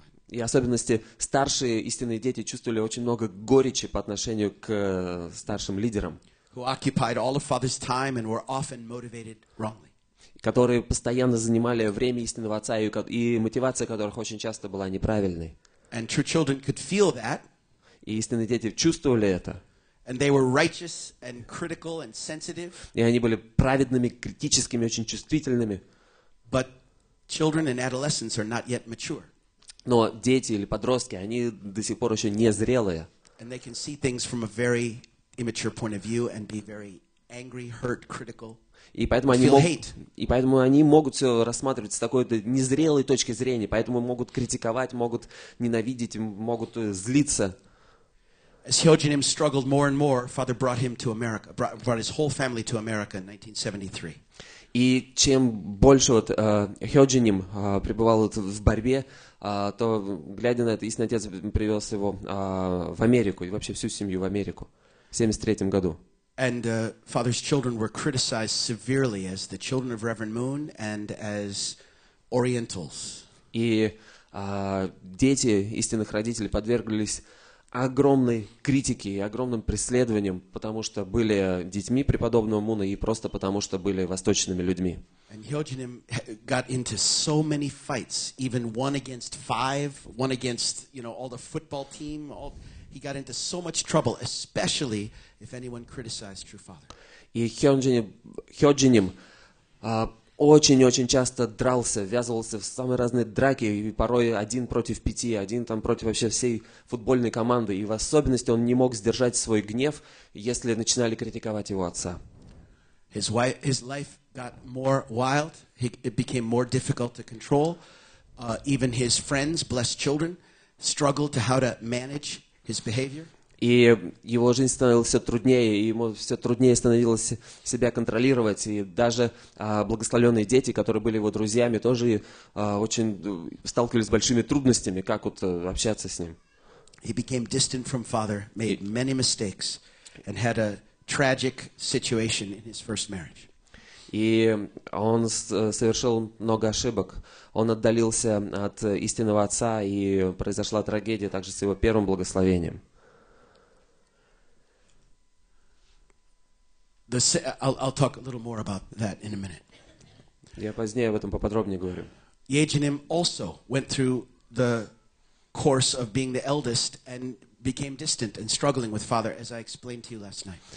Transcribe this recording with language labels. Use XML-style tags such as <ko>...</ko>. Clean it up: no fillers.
<ru>И особенности старшие истинные дети чувствовали очень много горечи по отношению к старшим лидерам,</ru> <en>who occupied all of father's time and were often motivated wrongly.</en> <ru>Которые постоянно занимали время истинного отца, и мотивация которых очень часто была неправильной.</ru> <en>And true children could feel that.</en> <ru>И истинные дети чувствовали это.</ru> <en>And they were righteous and critical and sensitive.</en> <ru>И они были праведными, критическими, очень чувствительными.</ru> <en>But children and adolescents are not yet mature.</en> <ru>Но дети или подростки, они до сих пор еще не зрелые.</ru> <en>And they can see things from a very immature point of view and be very angry, hurt, critical.</en> <ru>И поэтому они могут все рассматривать с такой-то незрелой точки зрения, поэтому могут критиковать, могут ненавидеть, могут злиться.</ru> <en>As Hyojanim struggled more and more, father brought him to America, brought his whole family to America in 1973.</en> <ru>И чем больше Хёджиним пребывал в борьбе, то, глядя на это, истинный отец привез его в Америку, и вообще всю семью в Америку в 1973 году.</ru> <en>And father's children were criticized severely as the children of Reverend Moon and as Orientals.</en> <ru>И дети истинных родителей подверглись огромной критике и огромным преследованиям, потому что были детьми преподобного Муна и просто потому что были восточными людьми.</ru> <en>And Hyojanim got into so many fights, even 1 against 5, 1 against, all the football team. He got into so much trouble, especially if anyone criticized true father.</en> <ru>И Хёджиним очень-очень часто дрался, ввязывался в самые разные драки, и порой 1 против 5, 1 там против вообще всей футбольной команды. И в особенности он не мог сдержать свой гнев, если начинали критиковать его отца.</ru> <en>His life got more wild. It became more difficult to control. Even his friends, blessed children, struggled to how to manage his behavior.</en> <ru>И его жизнь становилась все труднее, и ему все труднее становилось себя контролировать. И даже благословенные дети, которые были его друзьями, тоже очень сталкивались с большими трудностями, как общаться с ним.</ru> <en>He became distant from father, made many mistakes, and had a tragic situation in his first marriage.</en> <ru>И он совершил много ошибок. Он отдалился от истинного отца, и произошла трагедия также с его первым благословением.</ru> <en>I'll talk a little more about that in a minute.</en> <ru>Я позднее об этом поподробнее говорю.</ru> <en>Hyojanim also went through the course of being the eldest and became distant and struggling with father, as I explained to you last night.</en>